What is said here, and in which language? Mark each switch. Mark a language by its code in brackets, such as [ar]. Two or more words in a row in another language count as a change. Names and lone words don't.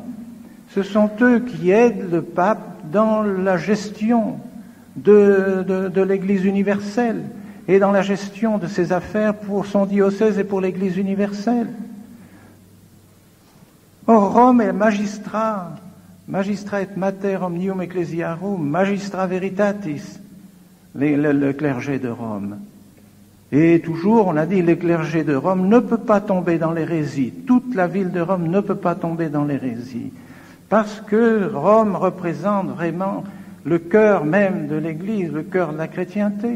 [fr] Ce sont eux qui aident le pape dans la gestion de l'Église universelle et dans la gestion de ses affaires pour son diocèse et pour l'Église universelle. Or, Rome est magistrat [la] et mater omnium ecclesiarum, magistra veritatis, [fr] le clergé de Rome. Et toujours, on a dit, le clergé de Rome ne peut pas tomber dans l'hérésie. Toute la ville de Rome ne peut pas tomber dans l'hérésie. Parce que Rome représente vraiment le cœur même de l'Église, le cœur de la chrétienté.